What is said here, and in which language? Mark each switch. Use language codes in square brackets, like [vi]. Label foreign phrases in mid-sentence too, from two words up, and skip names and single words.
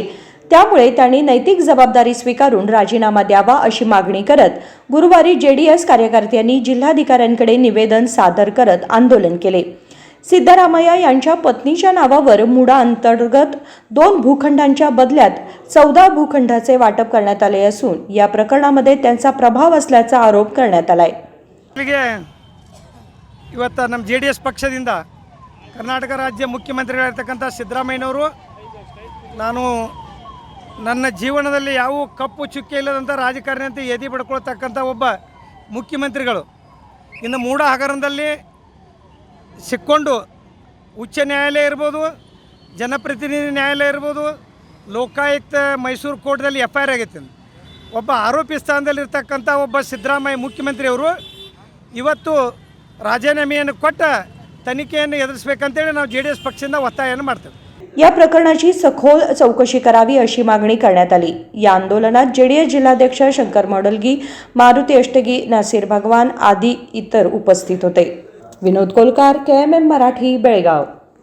[mr] त्यामुळे त्यांनी नैतिक जबाबदारी स्वीकारून राजीनामा द्यावा अशी मागणी करत गुरुवारी जेडीएस कार्यकर्त्यांनी जिल्हाधिकाऱ्यांकडे निवेदन सादर करत आंदोलन केले। सिद्धरामय्या यांच्या पत्नीच्या नावावर मुडा अंतर्गत 2 भूखंडांच्या बदल्यात 14 भूखंडाचे वाटप करण्यात आले असून या प्रकरणामध्ये त्यांचा प्रभाव असल्याचा आरोप करण्यात आलाय। [kn] ಇವತ್ತು ನಮ್ಮ JDS ಪಕ್ಷದಿಂದ ಕರ್ನಾಟಕ ರಾಜ್ಯ ಮುಖ್ಯಮಂತ್ರಿಗಳಾಗಿರ್ತಕ್ಕಂಥ ಸಿದ್ದರಾಮಯ್ಯನವರು ನಾನು ನನ್ನ ಜೀವನದಲ್ಲಿ ಯಾವ ಕಪ್ಪು ಚುಕ್ಕೆ ಇಲ್ಲದಂಥ ರಾಜಕಾರಣಿ ಅಂತ ಎದಿ ಪಡ್ಕೊಳ್ತಕ್ಕಂಥ ಒಬ್ಬ ಮುಖ್ಯಮಂತ್ರಿಗಳು ಇನ್ನು ಮೂಢ ಹಗರಣದಲ್ಲಿ ಸಿಕ್ಕೊಂಡು ಉಚ್ಚ ನ್ಯಾಯಾಲಯ ಇರ್ಬೋದು, ಜನಪ್ರತಿನಿಧಿ ನ್ಯಾಯಾಲಯ ಇರ್ಬೋದು, ಲೋಕಾಯುಕ್ತ ಮೈಸೂರು ಕೋರ್ಟ್ದಲ್ಲಿ FIR ಆಗೈತೆ। ಒಬ್ಬ ಆರೋಪಿ ಸ್ಥಾನದಲ್ಲಿರ್ತಕ್ಕಂಥ ಒಬ್ಬ ಸಿದ್ದರಾಮಯ್ಯ ಮುಖ್ಯಮಂತ್ರಿಯವರು ಇವತ್ತು राजीनामेಯನ್ನು ಕೊಟ್ಟ ತನಿಖೆಯನ್ನು ಎದುರಿಸಬೇಕಂತೇಳಿ ನಾವು JDS ಪಕ್ಷದಿಂದ ಒತ್ತಾಯವನ್ನು ಮಾಡ್ತೇವೆ। [mr] या प्रकरणाची सखोल चौकशी करावी अशी मागणी करण्यात आली। या आंदोलनात जेडीएस जिल्हाध्यक्ष शंकर मोडलगी, मारुती अष्टगी, नासिर भगवान आदी इतर उपस्थित होते। विनोद कोलकार, KMM मराठी, बेळगाव।